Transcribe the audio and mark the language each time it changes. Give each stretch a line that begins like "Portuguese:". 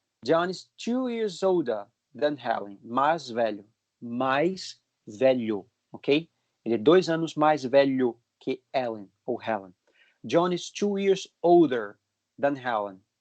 English: John is 2 years older than Helen.
Portuguese: Mais velho. Mais velho. Ok? Ele é 2 anos mais velho que Ellen ou Helen.
English: John is 2 years older than Helen.